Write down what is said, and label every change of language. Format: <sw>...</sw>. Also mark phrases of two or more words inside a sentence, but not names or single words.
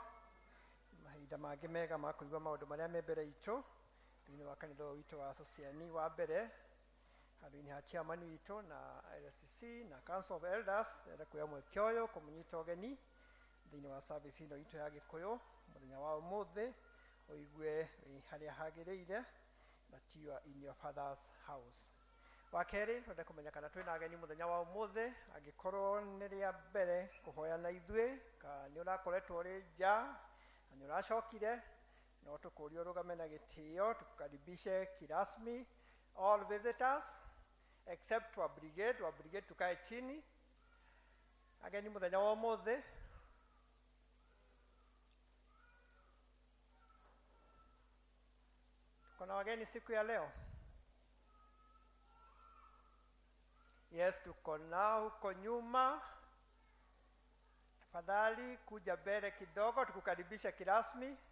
<ki>Mahinda mangĩ mega ma kũigua maũndũ marĩa me mbere itũ thĩinĩ wa kanitha witũ wa Asociani wa mbere handũ-inĩ ha chairman witũ na LCC na</ki> <en>Council of Elders.</en> <ki>Ndĩrenda kuoya mweke ũyũ kũmũnyita ũgeni thĩinĩ wa service ĩno itũ ya Gĩkũyũ mũthenya wa ũmũthĩ ũigue harĩa hagĩrĩire na ti</ki> <en>in your father's house.</en> <ki>Wa kerĩ twende kũmenya kana twĩna ageni mũthenya wa ũmũthĩ angĩkorwo nĩ rĩa mbere kũhoya na ithuĩ ka nĩ ũrakoretwo ũrĩ nja na nĩ ũracokire no tũkũria ũrũgame na gĩtĩo</ki> <sw>tukukaribishe kirasmi</sw> <en>all visitors except</en> <ki>wa Brigade</ki> <sw>tukae chini.</sw> <ki>Ageni mũthenya wa ũmũthĩ</ki> <sw>kuna wageni siku ya leo. Yes, tuko nao huko nyuma. Tafadhali kuja mbele kidogo tukukaribisha kirasmi.</sw>